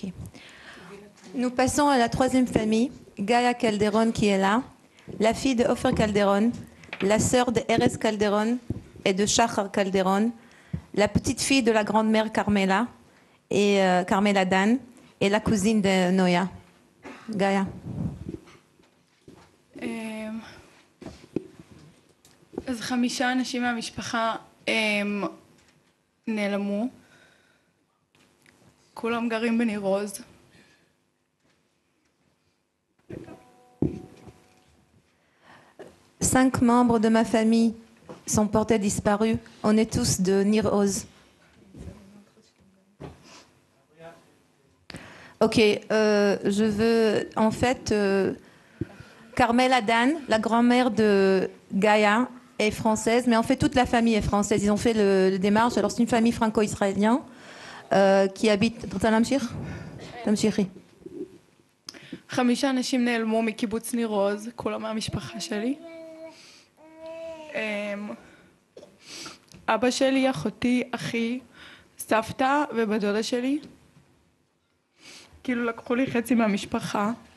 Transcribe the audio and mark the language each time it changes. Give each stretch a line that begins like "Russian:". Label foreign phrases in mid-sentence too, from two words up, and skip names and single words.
French: Nous passons à la troisième famille, Gaia Calderon qui est là, la fille de Ofer Calderon, la sœur de Erez Calderon et de Shachar Calderon, la petite fille de la grand-mère Carmela et Carmela Dan et la cousine de Noya. Gaia.
Hebrew: אז 5 אנשים מהמשפחה נעלמו. כולם גרים בניר עוז.
French: Cinq membres de ma famille sont portés disparus. On est tous de Nir Oz. Ok, je veux en fait Carmela Dan, la grand-mère de Gaia, est française, mais en fait toute la famille est française. Ils ont fait le démarche. Alors c'est une famille franco-israélienne qui habite.
Hebrew: תמשיכי. 5 אנשים נעלמו מקיבוץ ניר עוז, כולם מהמשפחה שלי. אבא שלי, אחותי, אחי, סבתא ובדודה שלי. כאילו לקחו לי חצי מהמשפחה.